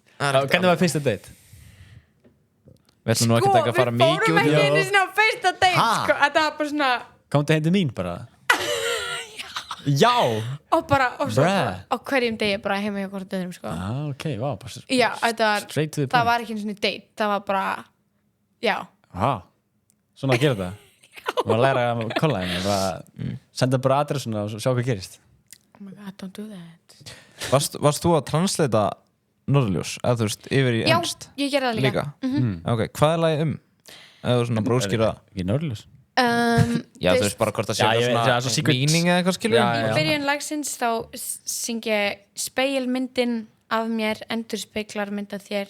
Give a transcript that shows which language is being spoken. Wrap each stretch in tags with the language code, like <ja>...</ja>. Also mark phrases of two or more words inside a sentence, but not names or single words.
<is>hvernig var fyrsta date? Við ætlum nú ekki að fara mikið Við fórum út í ekki það. einu sinni á fyrsta date, Ha? sko. Þetta var bara svona, Komdu heim til mín bara. Já! og bara, og svo Bruh. bara, á hverjum degi bara heima hjá hvort öðrum, sko. Já, ok, vá, bara Já, þetta var,</is> <en>straight to the</en> <is>það</is> <en>point.</en> <is>var ekki einu sinni date. Það var bara, já. Vá, svona að gera þetta. Og að læra að kolla henni, bara senda bara adressuna og sjá hvað gerist.</is> <en>Oh my god, don't do that.</en> <is>Varst þú að translata Norðurljós? Eða þú veist, yfir í Já, enskt? ég gerði það líka. Líka? Ok, hvað er lagið um? eða svona bróskýra Ekki Norðurljós já þú veist bara hvort það sé Já, ég veit, það er eitthvað svo svona secret. meaning eða eitthvað skilur Já, Í byrjun lagsins þá syng ég spegilmyndin af mér endurspeglar mynd af þér</is>